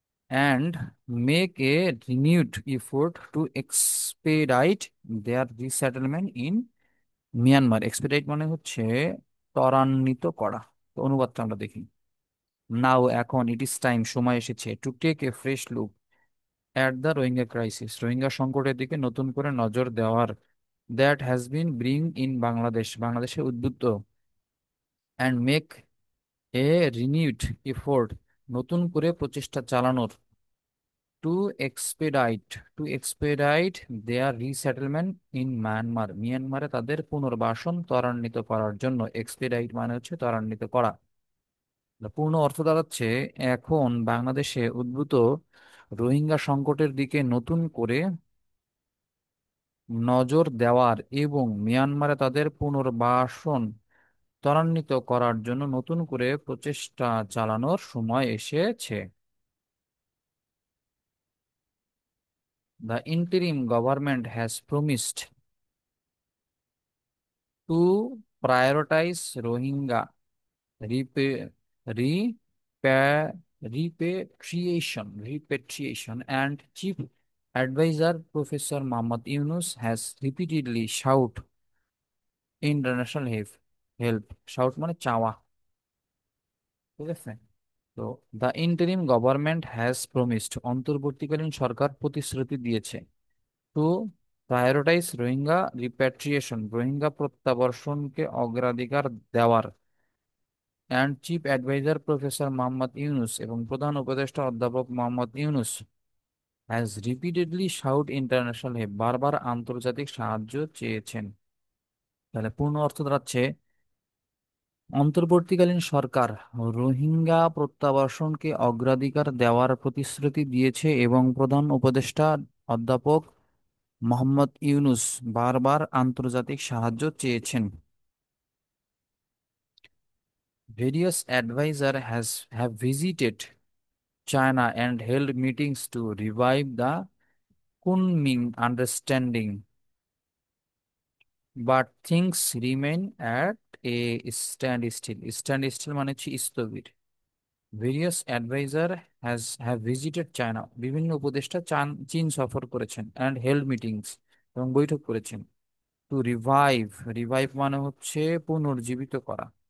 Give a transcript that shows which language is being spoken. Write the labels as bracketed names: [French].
[English] And make a renewed effort to expedite their resettlement in Myanmar. [Bangla] Expedite মানে হচ্ছে ত্বরান্বিত করা। তো অনুবাদটা আমরা দেখি। [English] now [Bangla] এখন [English] it is time, [Bangla] সময় এসেছে, [English] to take a fresh look at the Rohingya crisis, [Bangla] Rohingya সংকটের দিকে নতুন করে নজর দেওয়ার। [English] that has been bring in Bangladesh, [Bangla] বাংলাদেশে উদ্বুদ্ধ। [English] and make a renewed effort, [Bangla] নতুন করে প্রচেষ্টা চালানোর। [English] to expedite to expedite their resettlement in Myanmar, [Bangla] মিয়ানমারে তাদের পুনর্বাসন ত্বরান্বিত করার জন্য। এক্সপেডাইট মানে হচ্ছে ত্বরান্বিত করা। পূর্ণ অর্থ দাঁড়াচ্ছে, এখন বাংলাদেশে উদ্ভূত রোহিঙ্গা সংকটের দিকে নতুন করে নজর দেওয়ার এবং মিয়ানমারে তাদের পুনর্বাসন ত্বরান্বিত করার জন্য নতুন করে প্রচেষ্টা চালানোর সময় এসেছে। [English] The interim government has promised to prioritize Rohingya repa- repa- repatriation, and Chief Advisor Professor Muhammad Yunus has repeatedly shout international help. [Bangla] Shout মানে চাওয়া, ঠিক আছে? তো [English] the interim government has promised, [Bangla] অন্তর্বর্তীকালীন সরকার প্রতিশ্রুতি দিয়েছে। [English] to prioritize Rohingya repatriation, [Bangla] Rohingya প্রত্যাবর্ষণকে অগ্রাধিকার দেওয়ার। [English] and chief adviser professor Mohammad Yunus, [Bangla] এবং প্রধান উপদেষ্টা অধ্যাপক Mohammad Yunus [English] has repeatedly sought international help, [Bangla] বারবার আন্তর্জাতিক সাহায্য চেয়েছেন। তাহলে পূর্ণ অর্থ দাঁড়াচ্ছে, অন্তর্বর্তীকালীন সরকার রোহিঙ্গা প্রত্যাবাসনকে অগ্রাধিকার দেওয়ার প্রতিশ্রুতি দিয়েছে এবং প্রধান উপদেষ্টা অধ্যাপক মোহাম্মদ ইউনুস বারবার আন্তর্জাতিক সাহায্য চেয়েছেন। [English] Various advisors have visited China and held meetings to revive the Kunming understanding, but things remain at a standstill. [Bangla] Standstill মানে হচ্ছে স্থবির। [English] Various advisors have visited China, [Bangla] বিভিন্ন উপদেষ্টা চীন সফর করেছেন, [English] and held meetings, [Bangla] এবং বৈঠক করেছেন। To revive মানে হচ্ছে পুনর্জীবিত করা।